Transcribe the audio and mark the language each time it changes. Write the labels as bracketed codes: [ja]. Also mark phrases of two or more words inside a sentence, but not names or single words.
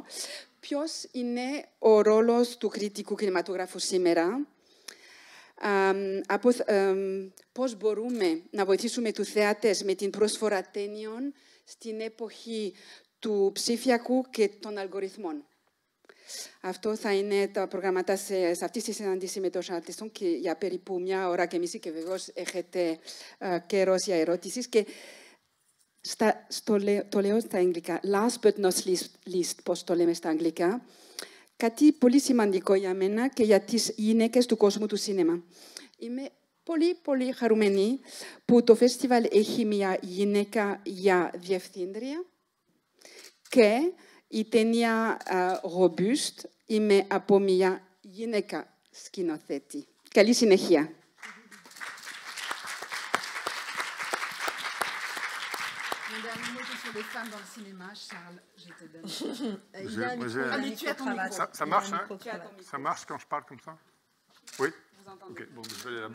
[el] Ποιος είναι ο ρόλος του κριτικού κινηματογράφου σήμερα, πώς μπορούμε να βοηθήσουμε τους θεατές με την πρόσφορα ταινιών στην εποχή του ψηφιακού και των αλγοριθμών. Αυτό θα είναι τα προγράμματα σε αυτή τη συνάντηση με τον Σαρλ Τεσόν και για περίπου 1 ώρα και μισή και βεβαίως έχετε καιρός για ερωτήσεις. Και το λέω στα αγγλικά. [en] Last but not least, [el] πώς το λέμε στα αγγλικά. Κάτι πολύ σημαντικό για μένα και για τις γυναίκες του κόσμου του σινέμα. Είμαι πολύ χαρούμενη που το φεστιβάλ έχει μια γυναίκα για διευθύντρια και η ταινία Robuste είμαι από μια γυναίκα σκηνοθέτη. Καλή συνέχεια. [fr] Les femmes dans le cinéma, Charles, je te donne. Habitué à ton micro. Ça marche, hein? Ça marche quand je parle comme ça? Oui. Ok, bon, je vais aller là-bas.